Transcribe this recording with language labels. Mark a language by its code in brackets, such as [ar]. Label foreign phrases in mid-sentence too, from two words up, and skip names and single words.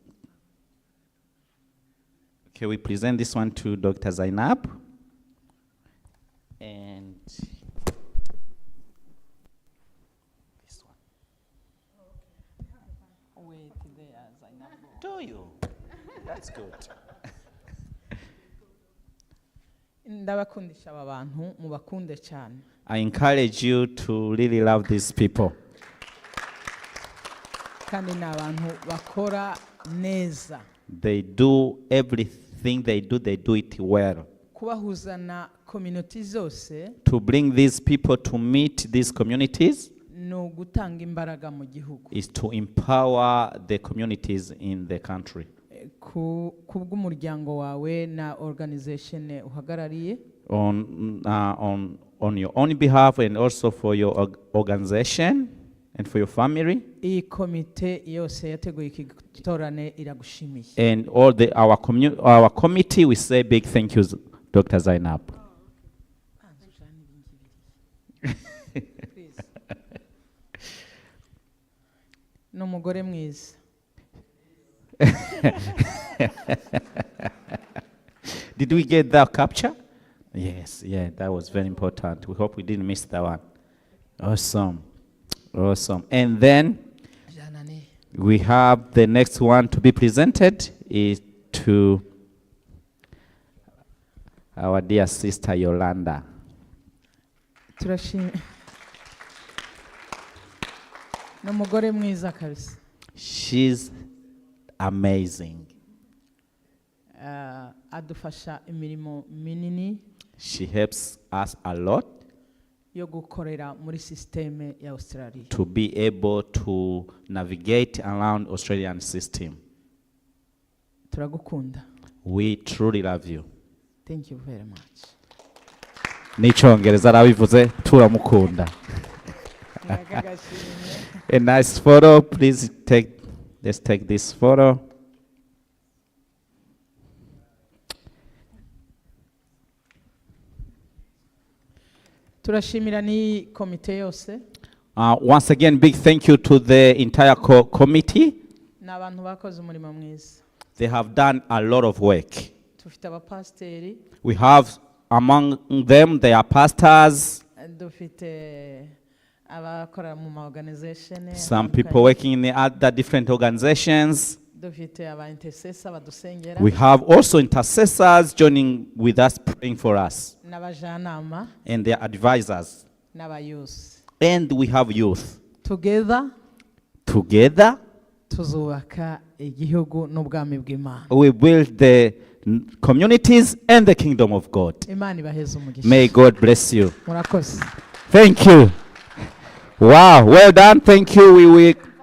[en] Okay, we present this one to Dr. Zainab. And this one. Wait there, Zainab. Do you? That's good. [rw] Ndabakundisha aba bantu mubakunde cyane. [en] I encourage you to really love these people. [rw] Kandi ni abantu bakora neza. [en] They do everything they do it well. [rw] Kubahuza na community zose [en] To bring these people to meet these communities [rw] no gutanga imbaraga mu gihugu. [en] is to empower the communities in the country. [rw] Kubw'umuryango wawe na organization uhagarariye. [en] On your own behalf and also for your organization and for your family. [rw] Iyi komite yose yateguye iki gitorane iragushimiye. [en] And all our committee, we say big thank yous, Dr. Zainab. [rw] N'umugore mwiza. [en] Did we get that capture? Yes, yeah, that was very important. We hope we didn't miss that one. Awesome. Awesome. And then we have the next one to be presented is to our dear sister Yolanda. [rw] Turashimye. N'umugore mwiza kabisa. [en] She's amazing. [rw] Adufasha imirimo minini. [en] She helps us a lot [rw] yo gukorera muri systeme ya Australia. [en] to be able to navigate around Australian system. [rw] Turagukunda. [en] We truly love you. Thank you very much. [rw] N'icyongereza arabivuze turamukunda. [en] A nice photo, please let's take this photo. [rw] Turashimira ni komite yose. [en] Once again, big thank you to the entire committee. [rw] N'abantu bakoze umurimo mwiza. [en] They have done a lot of work. [rw] Dufite abapasiteri. [en] We have among them, they are pastors, [rw] Dufite abakora mu ma organization. [en] some people working in the other different organizations. [rw] Dufite aba intercessor badusengera. [en] We have also intercessors joining with us, praying for us, [rw] N'abajanama [en] and their advisors. [rw] n'abayusi. [en] And we have youth. Together Together, [rw] tuzubaka igihugu n'ubwami bw'Imana. [en] we build the communities and the kingdom of God. [rw] Imana ibaheze umugisha. [en] May God bless you. [rw] Murakoze. [en] Thank you. Wow, well done. Thank you. We will.